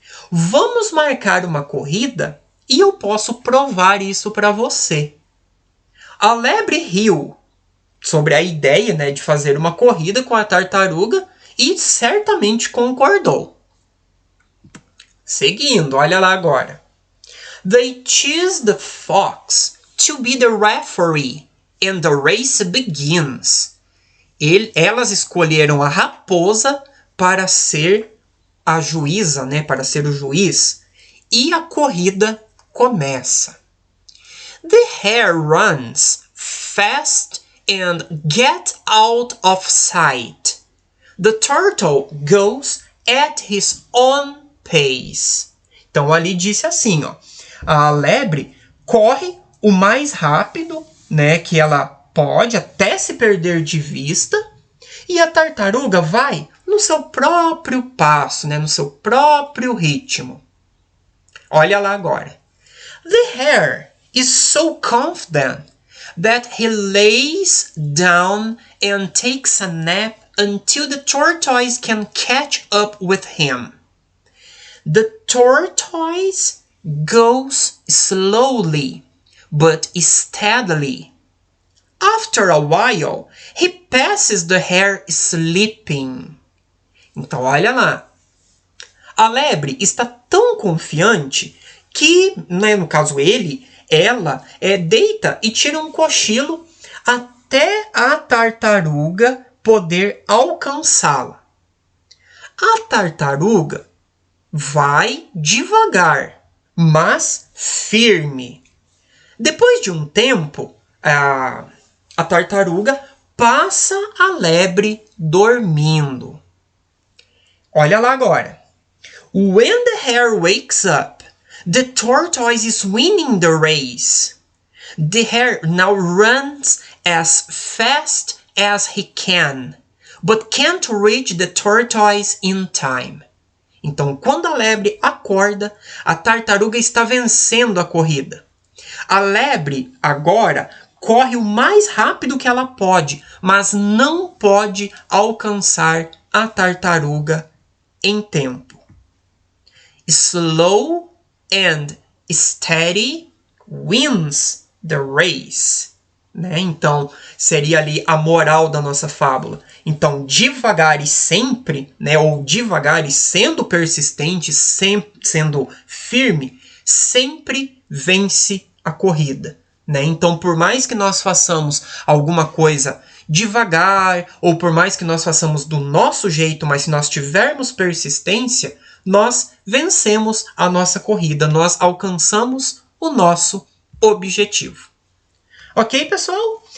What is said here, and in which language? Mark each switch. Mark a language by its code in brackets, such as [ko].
[pt] Vamos marcar uma corrida e eu posso provar isso para você. A lebre riu sobre a ideia, né, de fazer uma corrida com a tartaruga e certamente concordou. Seguindo, olha lá agora. [en] They choose the fox to be the referee and the race begins. [pt] Elas escolheram a raposa para ser a juíza, né, para ser o juiz, e a corrida começa. [en] The hare runs fast and gets out of sight. The turtle goes at his own pace. [pt] Então ali disse assim, ó, a lebre corre o mais rápido, né, que ela pode, até se perder de vista, e a tartaruga vai no seu próprio passo, né, no seu próprio ritmo. Olha lá agora. [en] The hare is so confident that he lays down and takes a nap until the tortoise can catch up with him. The tortoise goes slowly but steadily. After a while, he passes the hare sleeping. [pt] Então, olha lá. A lebre está tão confiante que, né, no caso ela deita e tira um cochilo até a tartaruga poder alcançá-la. A tartaruga vai devagar, mas firme. Depois de um tempo, a tartaruga passa a lebre dormindo. Olha lá agora. [en] When the hare wakes up, the tortoise is winning the race. The hare now runs as fast as he can, but can't reach the tortoise in time. [pt] Então, quando a lebre acorda, a tartaruga está vencendo a corrida. A lebre agora corre o mais rápido que ela pode, mas não pode alcançar a tartaruga em tempo. [en] Slow and steady wins the race. [pt] Né? Então, seria ali a moral da nossa fábula. Então, devagar e sempre, né? Ou devagar e sendo persistente, sempre sendo firme, sempre vence a corrida. Né? Então, por mais que nós façamos alguma coisa devagar, ou por mais que nós façamos do nosso jeito, mas se nós tivermos persistência, nós vencemos a nossa corrida, nós alcançamos o nosso objetivo. Ok, pessoal?